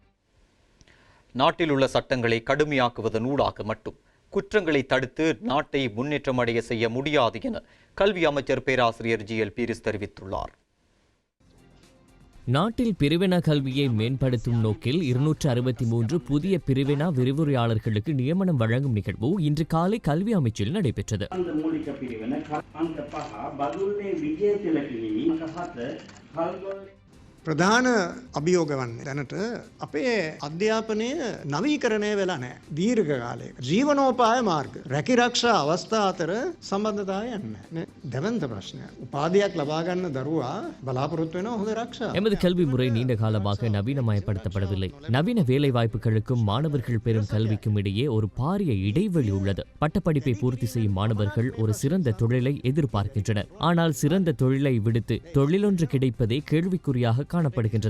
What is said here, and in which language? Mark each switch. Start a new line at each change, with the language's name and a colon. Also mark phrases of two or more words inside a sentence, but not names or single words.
Tamil: நாட்டில் உள்ள சட்டங்களை கடுமையாக்குவதனூடாக மட்டும் குற்றங்களை தடுத்து நாட்டை முன்னேற்றம் அடைய செய்ய முடியாது என கல்வி அமைச்சர் பேராசிரியர் ஜி.எல். பீரிஸ் தெரிவித்துள்ளார். நாட்டில் பிரிவினா கல்வியை மேம்படுத்தும் நோக்கில் 263 புதிய பிரிவினா விரிவுரையாளர்களுக்கு நியமனம் வழங்கும் நிகழ்வு இன்று காலை கல்வி அமைச்சில் நடைபெற்றது.
Sinhala: ප්‍රධාන අභියෝග වන්නේ දැනට අපේ අධ්‍යාපනය නවීකරණය වෙලා නැහැ දීර්ඝ කාලයක. ජීවනෝපාය මාර්ග රැකිරක්ෂා අවස්ථා අතර සම්බන්ධතාවයක් නැහැ. දෙවන්ත ප්‍රශ්නය. උපාධියක් ලබා ගන්න දරුවා බලාපොරොත්තු වෙනවා හොඳ රක්ෂා.
Tamil: எமது கல்வி முறை நீண்ட காலமாக நவீனமயப்படுத்தப்படவில்லை. நவீன வேலை வாய்ப்புகளுக்கும் மாணவர்கள் பெறும் கல்விக்கும் இடையே ஒரு பாரிய இடைவெளி உள்ளது. பட்டப்படிப்பை பூர்த்தி செய்யும் மாணவர்கள் ஒரு சிறந்த தொழிலை எதிர்பார்க்கின்றனர். ஆனால் சிறந்த தொழிலை விடுத்து தொழிலொன்று கிடைப்பதே கேள்விக்குறியாக காணப்படுகின்றது.